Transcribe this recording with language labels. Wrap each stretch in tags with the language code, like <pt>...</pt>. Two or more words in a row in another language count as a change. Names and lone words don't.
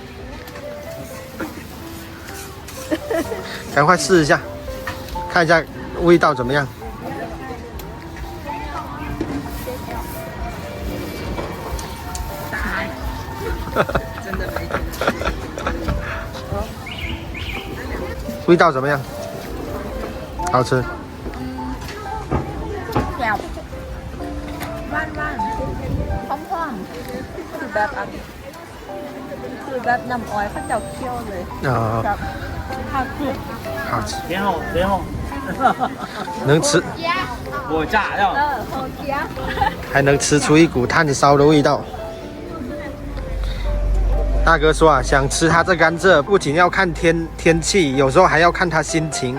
<zh>赶快试一下，看一下味道怎么样。真的没味道怎么样？好吃。</zh> <th>แซ่บว่านๆพร้อมๆคือแบบน้ำอ้อยเขาเจ้าเคี่ยวเลยกับข้าวคลุก</th> <zh>好吃。然后，能吃，我炸药。好香。还能吃出一股炭烧的味道。大哥说啊，想吃它这甘蔗，不仅要看天气，有时候还要看他心情。</zh>